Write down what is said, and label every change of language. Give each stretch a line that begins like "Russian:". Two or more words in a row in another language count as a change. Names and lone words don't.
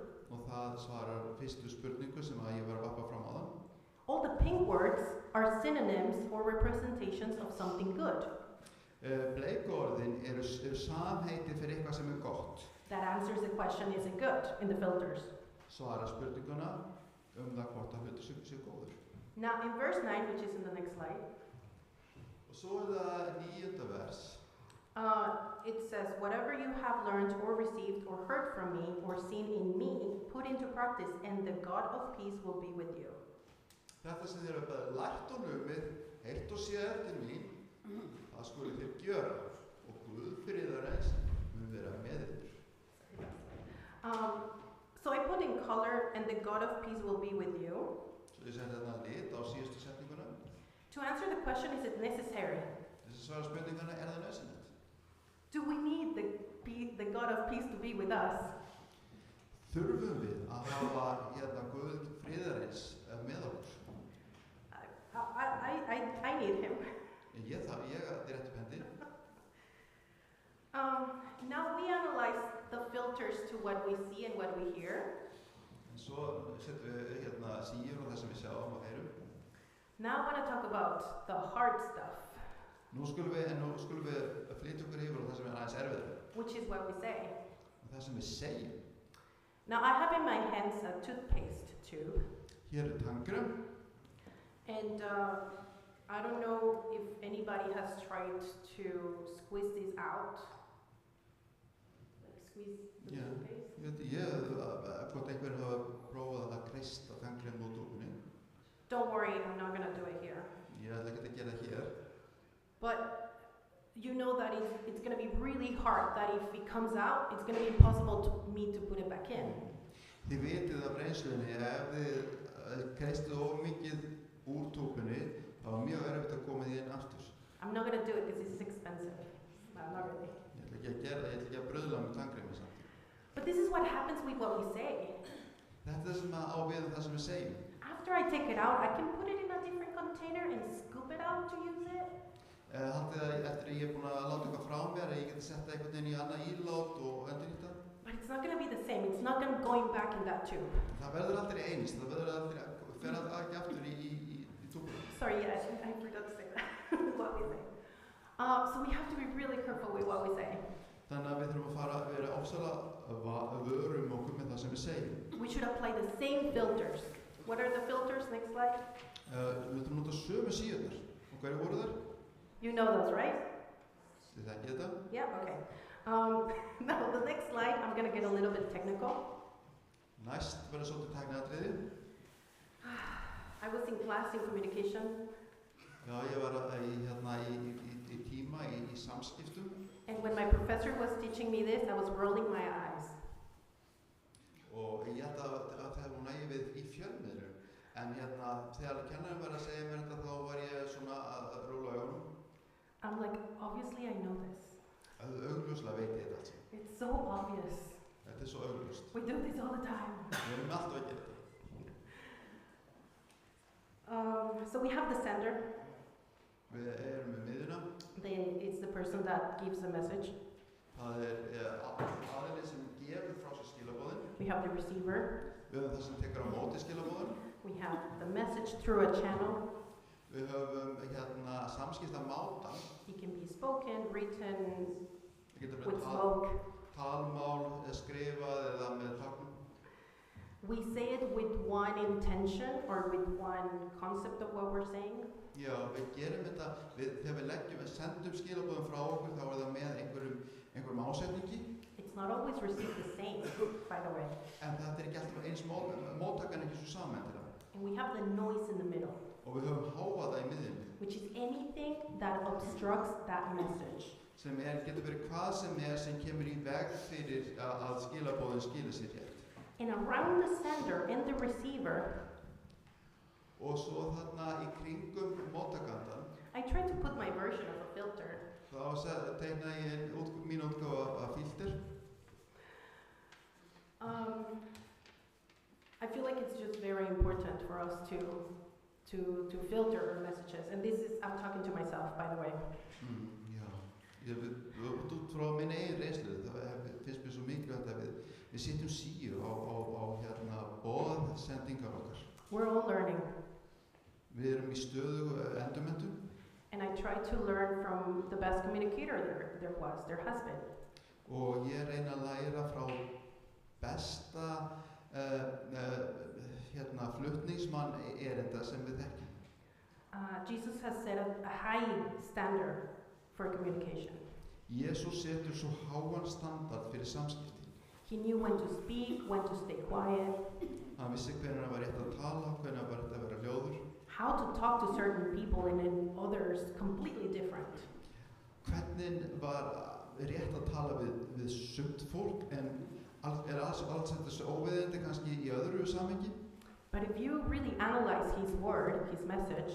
Icelandic: Og það svarar fyrstu spurningu sem að ég var að vappa fram á það.
English: All the pink words are synonyms or representations of something good.
Icelandic: Bleiku orðin eru samheiti fyrir eitthvað sem er gott.
English: That answers the question, is it good, in the filters.
Icelandic: Svara spurninguna það hvort að hlutur sé góður.
English: Now in verse 9, which is in the next slide,
Icelandic: Og svo er það 9. vers.
English: it says, whatever you have learned or received or heard from me or seen in me, put into practice, and the God of peace will be with you.
Icelandic: Þetta sem þér hafa lært og numið, heyrt og séð eftir mín, það skuli þér gjöra og Guð friðarins mun vera með ykkur.
English: So I put in color, and the God of peace will be with you.
Icelandic: Svo ég sendi þarna lit á síðustu setninguna.
English: To answer the question, is it necessary?
Icelandic: Þessi svara spurninguna, er það nauðsynlegt?
English: Do we need the God of peace to be with us?
Icelandic: Þurfum við að hafa Guð friðarins með okkur?
English: I need him.
Icelandic: Ég ætti rétt upp hendi.
English: Now we analyze the filters to what we see and what we hear.
Icelandic: En svo setjum við síur og það sem við sjáum og heyrum.
English: Now I want to talk about the hard stuff,
Icelandic: Nú skulum við flytja okkur yfir á það sem er aðeins erfiðara.
English: which is what we say.
Icelandic: Og það sem við segjum.
English: Now I have in my hands a toothpaste tube,
Icelandic: Hér er tannkrem.
English: and I don't know if anybody has tried to squeeze this out. Like squeeze the Yeah. toothpaste.
Icelandic: Hvort einhver hafa prófað að kreista tannkrem út úr henni.
English: Don't worry, I'm not going to do it here.
Icelandic: Ég ætla ekki að gera það hér.
English: But you know that it's going to be really hard, that if it comes out, it's going to be impossible to me to put it back in.
Icelandic: Þið vitið af reynslunni að ef þið kreistið of mikið úr túpunni, þá er mjög erfitt að koma því inn aftur.
English: I'm not going to do it because it's expensive. No, not really.
Icelandic: Ég ætla ekki að gera það, ég ætla ekki að bröðla með tannkremi samt.
English: But this is what happens with what we say.
Icelandic: Þetta er það sem á við það sem við segjum.
English: After I take it out, I can put it in a different container and scoop it out to use it.
Icelandic: Haldið að eftir að ég er búin að láta eitthvað frá mér, að ég geti sett eitthvað inn í annað ílát og endurnýta.
English: But it's not going to be the same. It's not going to going back in that tube.
Icelandic: Það verður aldrei eins, það verður aldrei, fer ekki aftur í túpunum.
English: Sorry, yeah, I forgot to say that. What we say. So we have to be really careful with what we say.
Icelandic: Þannig að við þurfum að vera ofsalega vörum okkur með það sem við segjum.
English: We should apply the same filters. What are the filters? Next slide.
Icelandic: Við þurfum að nota sömu síðunar. Og hverju voru þær?
English: You know those, right?
Icelandic: Þið þekkið þetta?
English: Yeah, okay. Now, the next slide, I'm going to get a little bit technical.
Icelandic: Næst verður svolítið tækniatriði.
English: I was in class in communication.
Icelandic: Já, ég var í tíma í samskiptum.
English: And when my professor was teaching me this, I was rolling my eyes.
Icelandic: Og ég held að það hefur nægið við í fjölmiðlum. En þegar kennarinn var að segja mér þetta, þá var ég svona að róla augunum.
English: I'm like, obviously I know this.
Icelandic: Augljóslega veit ég þetta alls.
English: It's so obvious.
Icelandic: Þetta er svo augljóst.
English: We do this all the time.
Icelandic: Við erum alltaf að gera þetta.
English: So we have the sender.
Icelandic: Við erum með miðuna.
English: Then it's the person that gives the message.
Icelandic: Það aðeins sem gefur frá sér skilaboðin.
English: We have the receiver.
Icelandic: Við höfum það sem tekur á móti skilaboðin.
English: We have the message through a channel.
Icelandic: Við höfum samskiptamáta.
English: He can be spoken, written,
Icelandic: Það getur
English: with
Icelandic: verið
English: smoke.
Icelandic: talmál, skrifað eða með táknum.
English: We say it with one intention or with one concept of what we're saying.
Icelandic: Já, við gerum þetta, þegar við sendum skilaboðum frá okkur, þá er það með einhverjum ásetningi.
English: It's not always received the same, by the way.
Icelandic: En þetta er ekki alltaf eins móttakan ekki svo samhendilega.
English: And we have the noise in the middle,
Icelandic: Og við höfum hávaða í miðjunni,
English: which is anything that obstructs that message.
Icelandic: sem getur verið hvað sem kemur í veg fyrir að skilaboðin skila sér rétt.
English: And around the sender and the receiver,
Icelandic: Og svo þarna í kringum móttakandan,
English: I try to put my version of a filter.
Icelandic: þá teikna ég mín útgáfa af filter.
English: I feel like it's just very important for us to filter our messages. And this is, I'm talking to myself, by the way.
Icelandic: Já, út frá minni eigin reynslu, það finnst mér svo mikilvægt að við setjum síu á boðsendingar okkar.
English: We're all learning.
Icelandic: Við erum í stöðugu endurmenntun.
English: And I try to learn from the best communicator there was, their husband.
Icelandic: Og ég reyna að læra frá besta flutningsmann erinda sem við þekkjum.
English: Jesus has set a high standard for communication.
Icelandic: Jesús setur svo háan standard fyrir samskipti.
English: He knew when to speak, when to stay quiet,
Icelandic: Hann vissi hvenær var rétt að tala, hvenær var rétt að vera hljóður.
English: how to talk to certain people and then others completely different.
Icelandic: Hvernig var rétt að tala við sumt fólk en alls þessu óviðeigandi kannski í öðru samhengi.
English: But if you really analyze his word, his message,